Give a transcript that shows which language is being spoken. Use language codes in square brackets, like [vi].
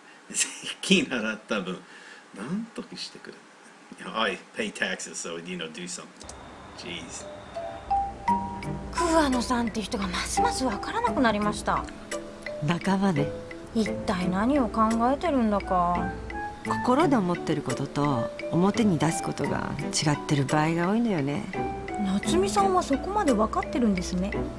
[ja] 税金払った分何とかしてくれ。 [en] I pay taxes, so do something. Jeez. [ja] 桑野さんって人がますますわからなくなりました。仲間ね。一体何を考えてるんだか。心で思ってることと表に出すことが違ってる場合が多いのよね。夏美さんはそこまで分かってるんですね。